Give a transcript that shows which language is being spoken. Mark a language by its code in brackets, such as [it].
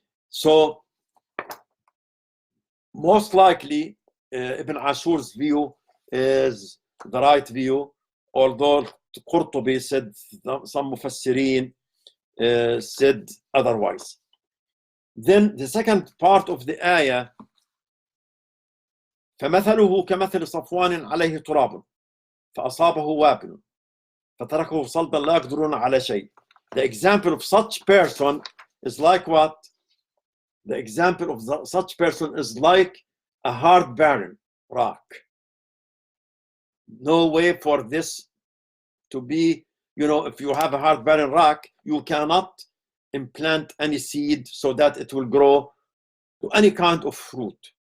[en] So most likely Ibn Ashur's view is the right view, although Qurtubi said, some Mufassirin said otherwise. Then the second part of the ayah, [ar] فمثله كمثل صفوان عليه تراب فأصابه وابل فتركه صلبا لا يقدرون على شيء. [en] The example of such person is like what? The example of such person is like a hard barren rock. No way for this to be, if you have a hard barren rock, you cannot implant any seed so that it will grow to any kind of fruit.